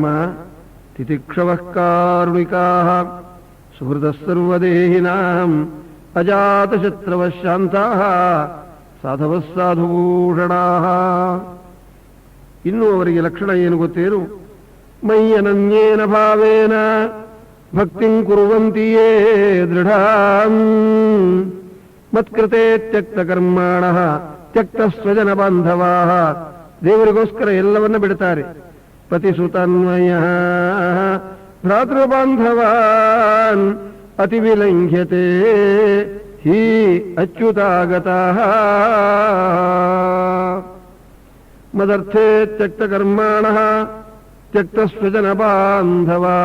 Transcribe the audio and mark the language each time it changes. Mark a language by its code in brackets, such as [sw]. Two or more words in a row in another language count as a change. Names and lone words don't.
[sa] ತಿತಿಕ್ಷವಃ ಕಾರುಣಿಕಾಃ ಸುಹೃದಃ ಸರ್ವದೇಹಿನಾಂ ಅಜಾತಶತ್ರವಃ ಶಾಂತಾಃ ಸಾಧವಃ ಸಾಧುಭೂಷಣಾಃ. [kn] ಇನ್ನೂ ಅವರಿಗೆ ಲಕ್ಷಣ ಏನು ಗೊತ್ತೇನು? [sa] ಮಯ್ಯನನ್ಯೇನ ಭಾವೇನ ಭಕ್ತಿಂ ಕುರ್ವಂತಿ ಯೇ ದೃಢಾಂ ಮತ್ಕೃತೆ ತ್ಯಕ್ತ ಕರ್ಮಾಣಃ ತ್ಯಕ್ತ ಸ್ವಜನ ಬಾಂಧವಾಃ. [kn] ದೇವರಿಗೋಸ್ಕರ ಎಲ್ಲವನ್ನ ಬಿಡುತ್ತಾರೆ. [sa] ಪತಿಸುತನ್ಮಯ ಭ್ರಾತೃಬಾಂಧವಾನ್ ಅತಿ ವಿಲಂಘ್ಯತೆ ಹಿ ಅಚ್ಯುತಾಗತಃ. ಮದರ್ಥೇ ತ್ಯಕ್ತ ಕರ್ಮಾಣಃ ತ್ಯಕ್ತ ಸ್ವಜನ ಬಾಂಧವಾಃ.